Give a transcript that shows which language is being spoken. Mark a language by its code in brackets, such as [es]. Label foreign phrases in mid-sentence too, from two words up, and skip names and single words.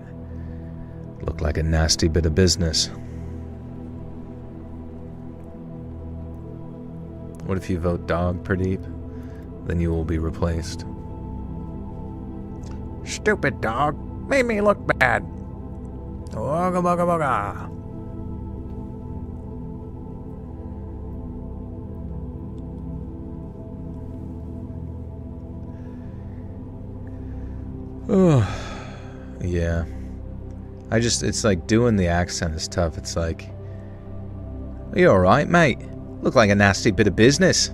[en] Looked like a nasty bit of business. What if you vote dog, Pradeep? Then you will be replaced. Stupid dog. Made me look bad. Wugga bugga bugga. Oh, yeah. It's like doing the accent is tough. It's like, are you alright, mate? Look like a nasty bit of business.